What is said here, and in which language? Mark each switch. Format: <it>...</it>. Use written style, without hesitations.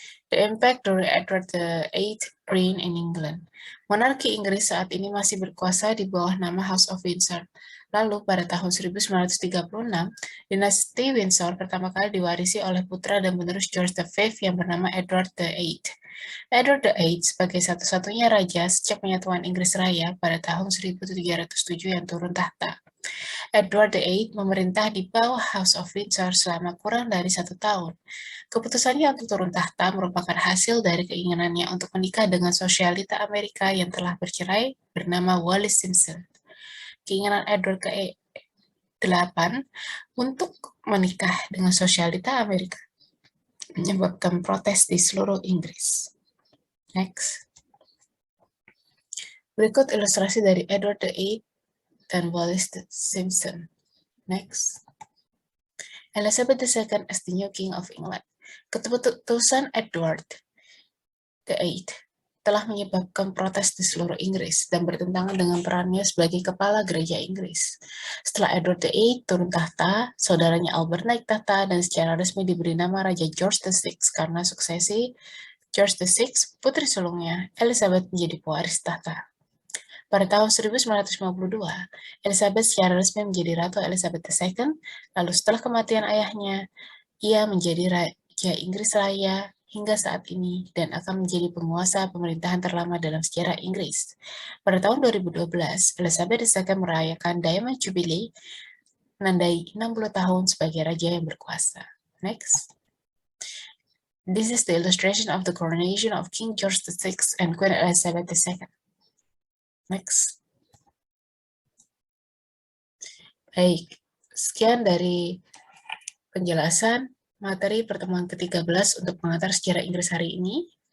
<en>The impact during Edward VIII reign in England.</en> <id>Monarki Inggris saat ini masih berkuasa di bawah nama House of Windsor. Lalu pada tahun 1936, dinasti Windsor pertama kali diwarisi oleh putra dan penerus George V yang bernama Edward VIII. Edward VIII sebagai satu-satunya raja sejak penyatuan Inggris Raya pada tahun 1707 yang turun tahta. Edward VIII memerintah di bawah House of Windsor selama kurang dari 1 tahun. Keputusannya untuk turun tahta merupakan hasil dari keinginannya untuk menikah dengan sosialita Amerika yang telah bercerai bernama Wallis Simpson. Keinginan Edward ke-8 untuk menikah dengan sosialita Amerika menyebabkan protes di seluruh Inggris.</id> <en>Next.</en> <id>Berikut ilustrasi dari Edward VIII dan Wallis Simpson.</id> <en>Next. Elizabeth II as the new King of England.</en> <id>Keputusan Edward VIII telah menyebabkan protes di seluruh Inggris dan bertentangan dengan perannya sebagai kepala gereja Inggris. Setelah Edward VIII turun tahta, saudaranya Albert naik tahta dan secara resmi diberi nama Raja George VI karena suksesi George VI, putri sulungnya, Elizabeth menjadi pewaris tahta. Pada tahun 1952, Elizabeth secara resmi menjadi Ratu Elizabeth II, lalu setelah kematian ayahnya, ia menjadi Raja Inggris Raya hingga saat ini dan akan menjadi penguasa pemerintahan terlama dalam sejarah Inggris. Pada tahun 2012, Elizabeth II merayakan Diamond Jubilee, menandai 60 tahun sebagai raja yang berkuasa.</id> <en>Next. This is the illustration of the coronation of King George VI and Queen Elizabeth II. Next.</en> <id>Baik, sekian dari penjelasan materi pertemuan ke-13 untuk pengantar sejarah Inggris hari ini.</id>